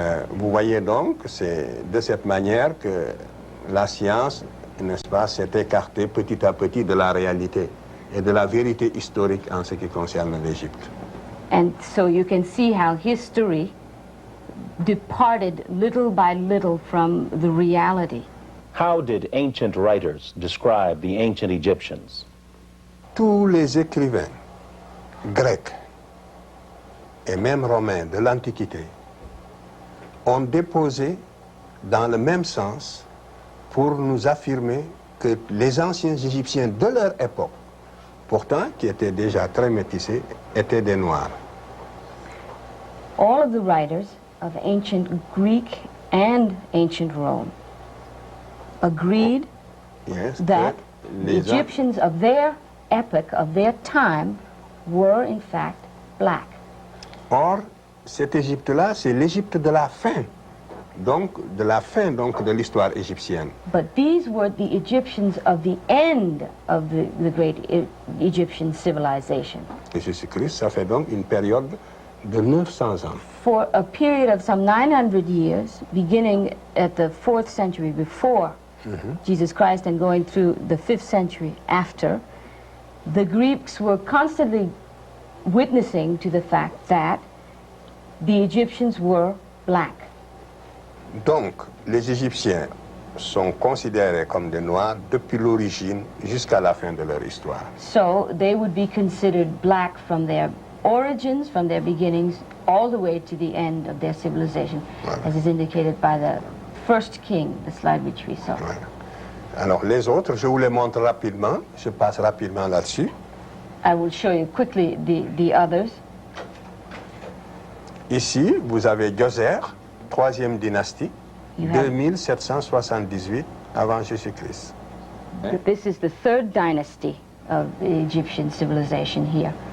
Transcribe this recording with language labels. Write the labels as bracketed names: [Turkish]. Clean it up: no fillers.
[French] Vous voyez donc, c'est de cette manière que la science, n'est-ce pas, s'est écartée petit à petit de la réalité et de la vérité historique en ce qui concerne l'Égypte. [English] And so you can see how history departed little by little from the reality. How did ancient writers describe the ancient Egyptians? [French] Tous les écrivains grecs et même romains de l'Antiquité ont déposé dans le même sens pour nous affirmer que les anciens Égyptiens de leur époque, pourtant qui étaient déjà très métissés, étaient des Noirs. [English] All of the writers of ancient Greek and ancient Rome agreed Yes, that The [French] Les [English] Egyptians of their epoch, of their time, were in fact black. [French] Or, cette Égypte-là, c'est l'Égypte de la fin. Donc, de la fin donc, de l'histoire égyptienne. [English] But these were the Egyptians of the end of the great Egyptian civilization. [French] Et Jésus-Christ, ça fait donc une période de 900 ans. [English] For a period of some 900 years, beginning at the 4th century before Jesus Christ and going through the 5th century after, the Greeks were constantly witnessing to the fact that the Egyptians were black. [French] Donc, les Égyptiens sont considérés comme des Noirs depuis l'origine jusqu'à la fin de leur histoire. [English] So they would be considered black from their origins, from their beginnings, all the way to the end of their civilization, as is indicated by the first king, the slide which we saw. [French] Voilà. Alors, les autres, je vous les montre rapidement. Je passe rapidement là-dessus. [English] I will show you quickly the others. [French] Ici, vous avez Djoser, 3e dynastie, [English] You have- [French] 2778 avant Jésus-Christ. [English] This is the 3rd dynasty of the Egyptian civilization here.